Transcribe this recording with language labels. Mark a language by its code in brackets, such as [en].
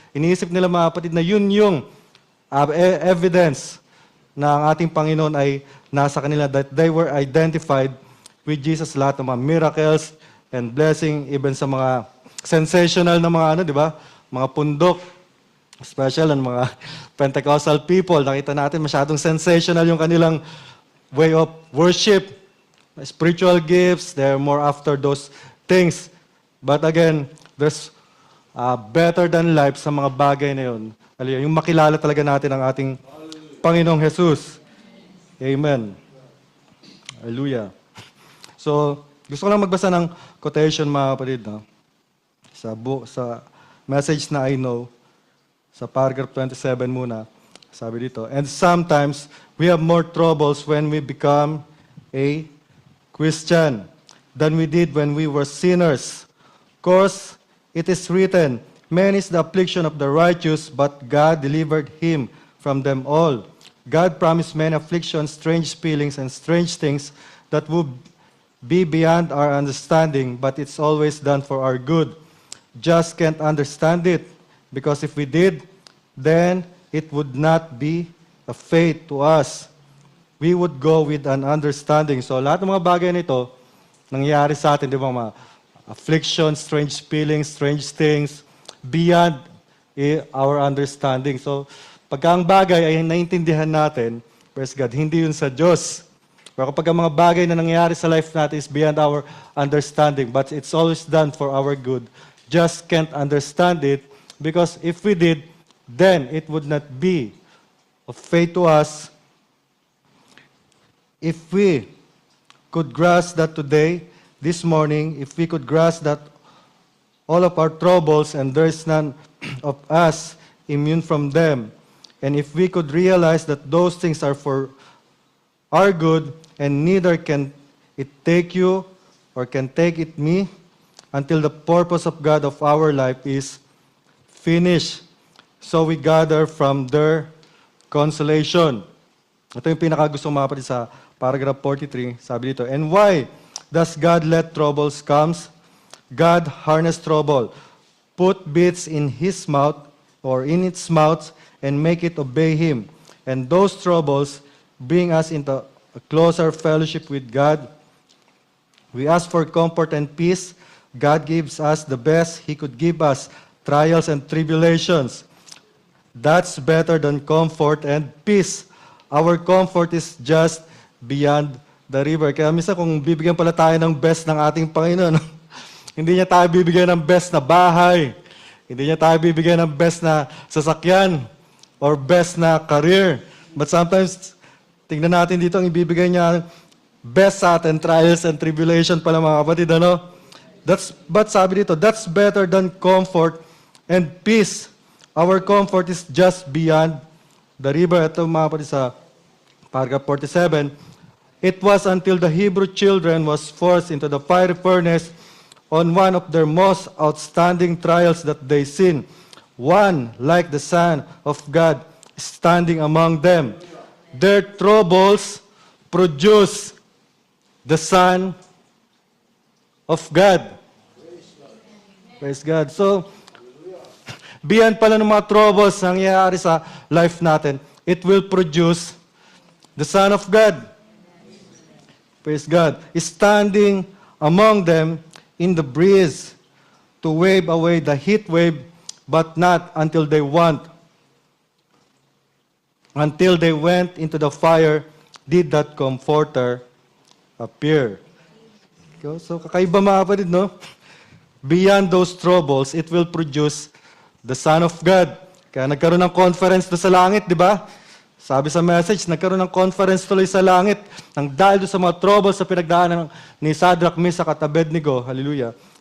[tl] Iniisip nila mga kapatid na yun yung evidence na ang ating Panginoon ay nasa kanila, [en] that they were identified with Jesus, [tl] lahat ng mga miracles and blessing, even sa mga sensational na mga di ba? Mga pundok, special ang mga Pentecostal people. Nakita natin masyadong [en] sensational yung kanilang way of worship, spiritual gifts, they're more after those things. But again, there's better than life [tl] sa mga bagay na yun. Yung makilala talaga natin ang ating Panginoong Jesus. Amen. Hallelujah. So, gusto ko lang magbasa ng quotation mga kapatid, no? Sa message na I know, sa paragraph 27 muna, sabi dito, [en] and sometimes we have more troubles when we become a Christian than we did when we were sinners. Of course, it is written, man is the affliction of the righteous, but God delivered him from them all. God promised man afflictions, strange feelings, and strange things that would be beyond our understanding, but it's always done for our good. Just can't understand it, because if we did, then it would not be a faith to us. We would go with an understanding. [tl] So lahat ng mga bagay nito, nangyayari sa atin, di ba, mga afflictions, [en] strange feelings, strange things, beyond our understanding. [tl] So, pagka ang bagay ay naintindihan natin, praise God, hindi yun sa Diyos. Pero kapag ang mga bagay na nangyayari sa life natin [en] is beyond our understanding, but it's always done for our good, just can't understand it, because if we did, then it would not be of faith to us. If we could grasp that today, this morning, if we could grasp that all of our troubles and there is none of us immune from them, and if we could realize that those things are for our good, and neither can it take you or can take it me until the purpose of God of our life is finished. So we gather from their consolation. [tl] Ito yung pinakagusto mga kapatid sa paragraph 43. Sabi dito, [en] and why does God let troubles comes? God harness trouble, put bits in his mouth or in its mouth and make it obey him. And those troubles bring us into a closer fellowship with God. We ask for comfort and peace. God gives us the best he could give us, trials and tribulations. That's better than comfort and peace. Our comfort is just beyond the river. [tl] Kaya minsan kung bibigyan pala tayo ng best ng ating Panginoon, hindi niya tayo bibigyan ng best na bahay, hindi niya tayo bibigyan ng best na sasakyan, or best na career. [en] But sometimes, [tl] tingnan natin dito, ang ibibigay niya, best sa atin, trials and tribulation pala mga kapatid, ano? [en] But [tl] sabi dito, [en] that's better than comfort and peace. Our comfort is just beyond the river. [tl] Ito mga kapatid sa paragraph 47, [en] it was until the Hebrew children was forced into the fiery furnace on one of their most outstanding trials that they seen, one like the Son of God standing among them. Their troubles produce the Son of God. Praise God. So, beyond [tl] pala ng mga troubles na nangyayari sa life natin, [en] it will produce the Son of God. Praise God. Standing among them in the breeze to wave away the heat wave, but not until they want. Until they went into the fire, did that Comforter appear. So, [tl] kakaiba mga kapatid, no? [en] Beyond those troubles, it will produce the Son of God. [tl] Kaya nagkaroon ng conference doon sa langit, di ba? Sabi sa message, nagkaroon ng conference tuloy sa langit nang dahil doon sa mga troubles sa pinagdaanan ni Shadrach, Meshach at Abednego. Hallelujah.